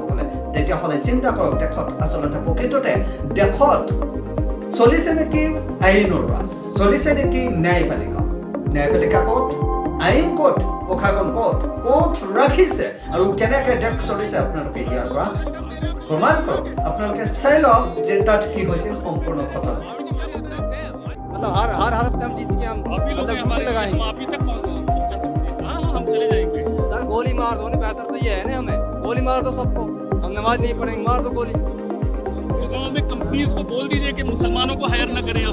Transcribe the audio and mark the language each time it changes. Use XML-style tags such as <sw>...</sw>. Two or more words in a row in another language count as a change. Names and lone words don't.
<as>তেতিয়াহ'লে চিন্তা কৰক, দেশত আচলতে প্ৰকৃততে দেশত চলিছে নেকি আইনৰ ৰাজ, চলিছে নেকি ন্যায়পালিকা? ন্যায়পালিকা ক'ত, আইন ক'ত, প্ৰশাসন ক'ত ৰাখিছে আৰু কেনেকৈ দেশ চলিছে আপোনালোকে ইয়াৰ পৰা প্ৰমাণ কৰক। আপোনালোকে চাই লওক যে তাত কি হৈছিল সম্পূৰ্ণ ঘটনা।</as> <hi>मतलब हर हफ्ते हम डीसी के हम आप ही लोग मतलब हैं हमारे, ड्यूटी लगाएंगे। हम आप ही तक पहुंच सकते हैं। हाँ हम चले जाएंगे। सर गोली मार दो ना, बेहतर तो ये है ना, हमें गोली मार दो सबको, हम नमाज नहीं पढ़ेंगे, मार दो गोली। गुड़गांव में कंपनीज को बोल दीजिए कि मुसलमानों को हायर न करें।</hi>